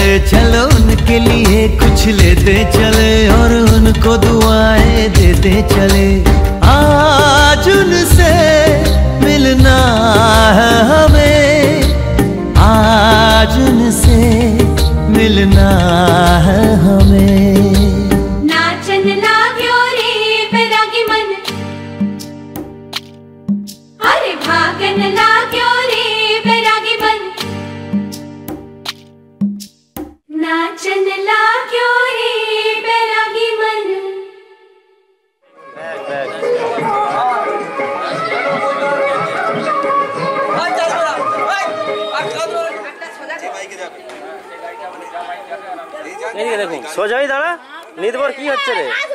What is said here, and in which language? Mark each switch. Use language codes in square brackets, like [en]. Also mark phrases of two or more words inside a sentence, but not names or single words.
[hi] चलो उनके लिए कुछ लेते चले, और उनको दुआएं देते चले। आज उनसे मिलना है हमें, आज उनसे मिलना है हमें। [ne] नाचन लाग्यो रे बैरागी मन, अरे भागन लाग्यो रे बैरागी मन, नाचन लाग्यो रे बैरागी मन। [bn] এদিকে দেখুন, সোজাই দাঁড়া। নিতবর কি হচ্ছে রে?